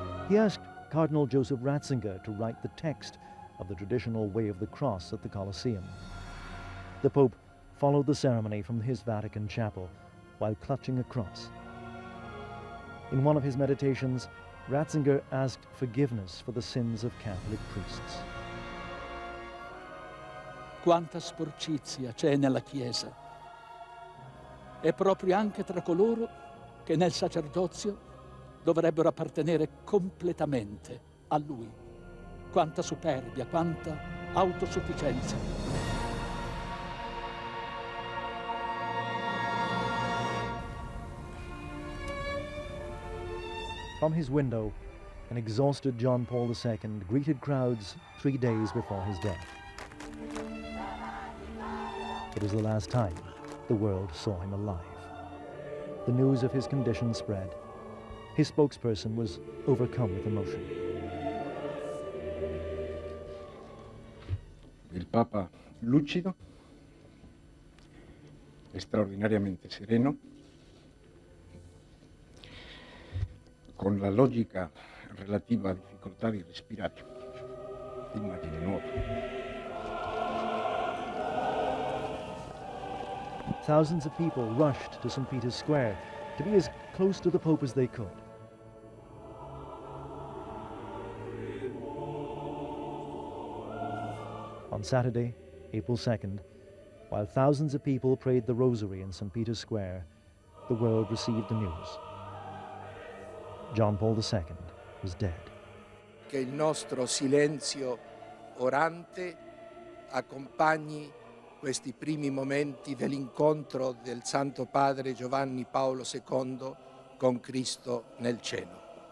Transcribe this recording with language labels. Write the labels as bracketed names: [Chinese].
[English] He asked Cardinal Joseph Ratzinger to write the text of the traditional Way of the Cross at the Colosseum. The Pope followed the ceremony from his Vatican chapel while clutching a cross. In one of his meditations, Ratzinger asked forgiveness for the sins of Catholic priests. [Italian] Quanta sporcizia c'è nella Chiesa. E proprio anche tra coloro che nel sacerdozio dovrebbero appartenere completamente a Lui. Quanta superbia, quanta autosufficienza. [English] From his window, an exhausted John Paul II greeted crowds 3 days before his death. It was the last time the world saw him alive. The news of his condition spread. His spokesperson was overcome with emotion. [Italian] Il Papa lucido, straordinariamente sereno, con la logica relativa a difficoltà di respirare, immagine nuova. [English] Thousands of people rushed to St. Peter's Square to be as close to the Pope as they could. On Saturday, April 2nd, while thousands of people prayed the Rosary in St. Peter's Square, the world received the news. John Paul II was dead. [Italian] Che il nostro silenzio orante accompagni questi primi momenti dell'incontro del Santo Padre Giovanni Paolo II con Cristo nel cielo.